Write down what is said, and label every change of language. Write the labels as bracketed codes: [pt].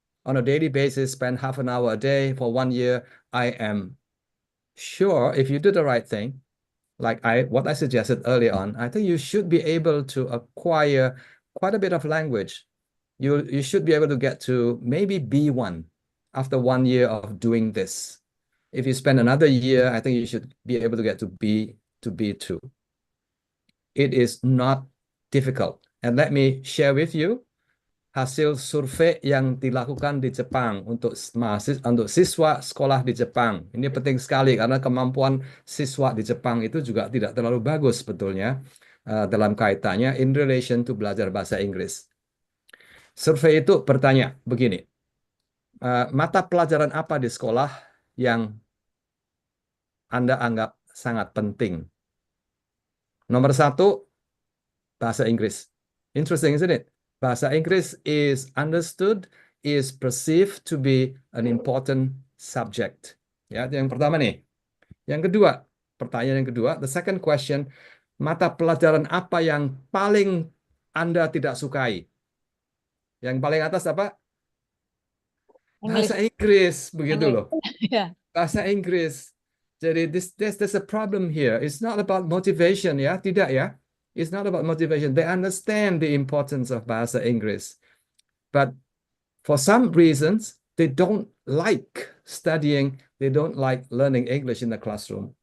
[en] On a daily basis, spend half an hour a day for 1 year. I am sure if you do the right thing, like what I suggested earlier on, I think you should be able to acquire quite a bit of language. You should be able to get to maybe B1 after 1 year of doing this. If you spend another year, I think you should be able to get to B2. It is not difficult. And let me share with you [id] hasil survei yang dilakukan di Jepang untuk siswa sekolah di Jepang. Ini penting sekali karena kemampuan siswa di Jepang itu juga tidak terlalu bagus sebetulnya dalam kaitannya [en] in relation to [id] belajar bahasa Inggris. Survei itu bertanya begini, mata pelajaran apa di sekolah yang Anda anggap sangat penting? Nomor 1, bahasa Inggris. [en] Interesting, isn't it? Bahasa Inggris is understood, is perceived to be an important subject. [id] Ya, itu yang pertama nih. Yang kedua, Pertanyaan yang kedua, [en] the second question, [id] mata pelajaran apa yang paling Anda tidak sukai? Yang paling atas apa? Bahasa Inggris, begitu loh. [en] Yeah. [id] Bahasa Inggris. [en] Jadi there's a problem here. It's not about motivation [id] ya, tidak ya. [en] It's not about motivation. They understand the importance of bahasa Inggris. But for some reasons, they don't like studying, they don't like learning English in the classroom.